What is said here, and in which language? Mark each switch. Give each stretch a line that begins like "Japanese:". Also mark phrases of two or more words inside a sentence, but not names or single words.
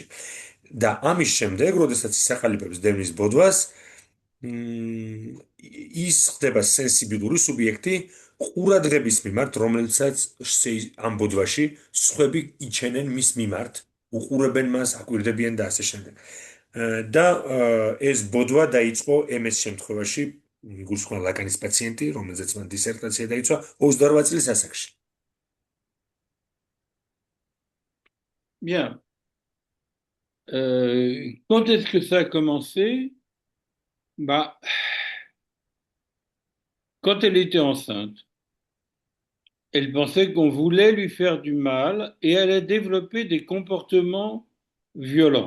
Georgian: და ამის შემდეგ, როდესაც ისახალიფებს დევნის ბოდვას, ის ხდება სენსიბილური სუბიექტი ყურადღების მიმართ, რომელსაც ამ ბოდვაში სხვები იჩენენ მის მიმართ, უყურებენ მას, აკვირდებიან და ასე შემდეგ. და ეს ბოდვა დაიწყო ემეს შემთხვევაში, გულსხმობ ლაკანის პაციენტი, რომელზეც მან დისერტაცია დაიცვა 28 წლის ასაკში.
French: Bien. Quand est-ce que ça a commencé? Bah, quand elle était enceinte, elle pensait qu'on voulait lui faire du mal et elle a développé des comportements violents.